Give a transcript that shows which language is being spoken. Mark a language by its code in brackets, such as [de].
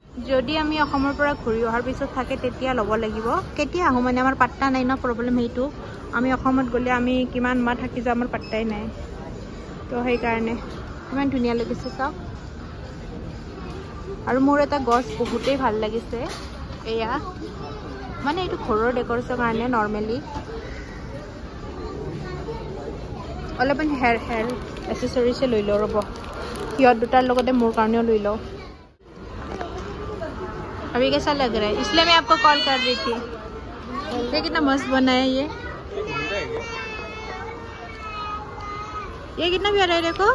[as] যদি আমি অসমৰ পৰা ঘূৰি অহাৰ পিছত থাকে তেতিয়া ল'ব লাগিব। কেতিয়া আহোঁ মানে আমাৰ পাত্তা নাই ন, প্ৰব্লেম সেইটো। আমি অসমত গ'লে আমি কিমান মাহ থাকি যাওঁ আমাৰ পাত্তাই নাই। তো সেইকাৰণে ইমান ধুনীয়া লাগিছে চাওক। আৰু মোৰ এটা গছ বহুতেই ভাল লাগিছে, এয়া মানে এইটো ঘৰৰ ডেকৰেশ্যনৰ কাৰণে নৰ্মেলি। অলপমান হেয়াৰ এচেচৰিছে লৈ লওঁ ৰ'ব, সিহঁত দুটাৰ লগতে মোৰ কাৰণেও লৈ লওঁ। [hi] अभी कैसा लग रहा है? इसलिए मैं आपको कॉल कर रही थी। ये कितना मस्त बना है ये कितना प्यारा है, देखो